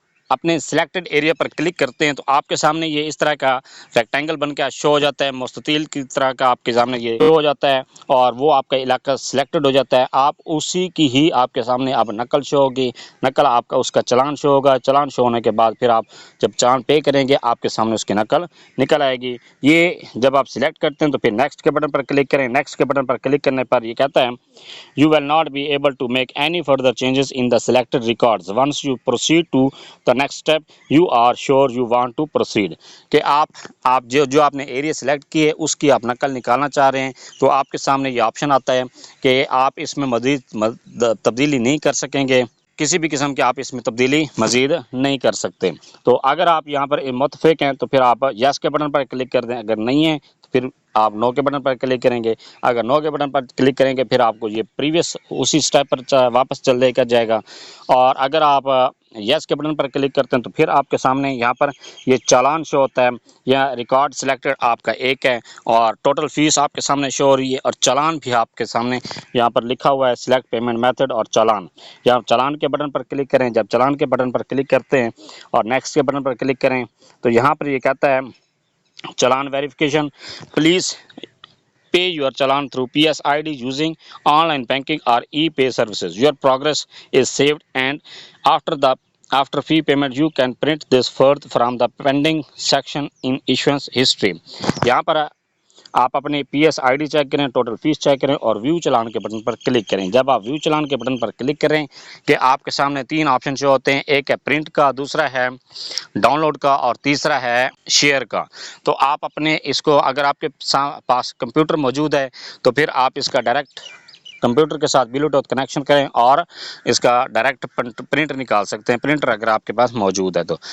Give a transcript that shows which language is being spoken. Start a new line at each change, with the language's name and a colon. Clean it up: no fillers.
Urdu: اپنے selected area پر click کرتے ہیں تو آپ کے سامنے یہ اس طرح کا ریکٹینگل بن کے شو ہو جاتا ہے، مستطیل کی طرح کا آپ کے سامنے یہ شو ہو جاتا ہے اور وہ آپ کا علاقہ سلیکٹڈ ہو جاتا ہے۔ آپ اسی کی ہی آپ کے سامنے اب نقل شو ہوگی، نقل آپ کا اس کا چلان شو ہوگا۔ چلان شو ہونے کے بعد پھر آپ جب چلان پے کریں گے آپ کے سامنے اس کی نقل نکل آئے گی۔ یہ جب آپ سلیکٹ کرتے ہیں تو پھر نیکسٹ کے بٹن پر کلک کریں۔ نیکسٹ کے بٹن پر کلک کرنے پر یہ کہتا ہے
English: You will not be able to make any further changes in the selected records. Once you proceed to the next step, you are sure you want to proceed.
Urdu: کہ آپ جو آپ نے ایریا سلیکٹ کی ہے اس کی آپ نقل نکالنا چاہ رہے ہیں تو آپ کے سامنے یہ آپشن آتا ہے کہ آپ اس میں مزید تبدیلی نہیں کر سکیں گے، کسی بھی قسم کی آپ اس میں تبدیلی مزید نہیں کر سکتے۔ تو اگر آپ یہاں پر متفق ہیں تو پھر آپ یس کے بٹن پر کلک کر دیں، اگر نہیں ہیں تو پھر آپ نو کے بٹن پر کلک کریں گے۔ اگر نو کے بٹن پر کلک کریں گے پھر آپ کو یہ پریویس اسی سٹیپ پر واپس چل دے کر جائے گا، اور اگر آپ یس کے بٹن پر کلک کرتے ہیں تو پھر آپ کے سامنے یہاں پر یہ چالان شو ہوتا ہے، یا ریکارڈ سلیکٹڈ آپ کا ایک ہے اور ٹوٹل فیس آپ کے سامنے شو ہو رہی ہے، اور چالان بھی آپ کے سامنے یہاں پر لکھا ہوا ہے سلیکٹ پیمنٹ میتھڈ اور چالان. یہاں چالان کے بٹن پر کلک کریں. جب چالان کے بٹن پر کلک کرتے ہیں اور نیکسٹ کے بٹن پر کلک کریں تو یہاں پر یہ کہتا ہے چالان verification, please
English: pay your challan through PSID using online banking or e-pay services. Your progress is saved, and after fee payment you can print this further from the pending section in issuance history.
Urdu: यहाँ पर آپ اپنے P S I D check کریں، total face check کریں اور view چلان کے button پر click کریں. جب آپ ویو چلان کے بٹن پر کلک کریں کہ آپ کے سامنے تین آپشن جو ہوتے ہیں، ایک ہے پرنٹ کا، دوسرا ہے ڈاؤن لوڈ کا اور تیسرا ہے شیئر کا. تو آپ اپنے اس کو، اگر آپ کے پاس کمپیوٹر موجود ہے تو پھر آپ اس کا ڈائریکٹ کمپیوٹر کے ساتھ بلوٹوتھ کنیکشن کریں اور اس کا ڈائریکٹ پرنٹ نکال سکتے ہیں، پرنٹر اگر آپ کے پاس موجود ہے تو.